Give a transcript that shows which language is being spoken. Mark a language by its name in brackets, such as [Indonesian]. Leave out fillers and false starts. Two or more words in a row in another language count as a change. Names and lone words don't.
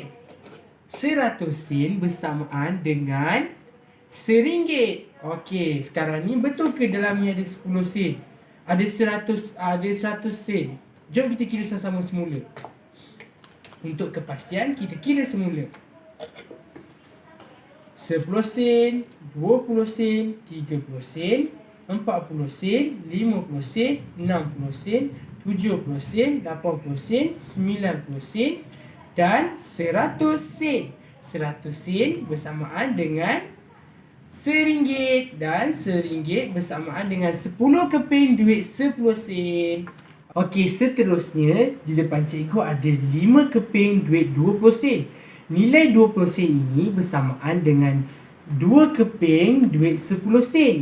[Malay] 100 sen bersamaan dengan RM1. Okey, sekarang ni betul ke dalam ni ada 10 sen? Ada 100 sen. Jom kita kira sama-sama semula. Untuk kepastian kita kira semula. 10 sen, 20 sen, 30 sen, 40 sen, 50 sen, 60 sen, 70 sen, 80 sen, 90 sen dan 100 sen. 100 sen bersamaan dengan RM1 dan RM1 bersamaan dengan 10 keping duit 10 sen. Okey, seterusnya di depan cikgu ada 5 keping duit 20 sen. Nilai 20 sen ini bersamaan dengan 2 keping duit 10 sen.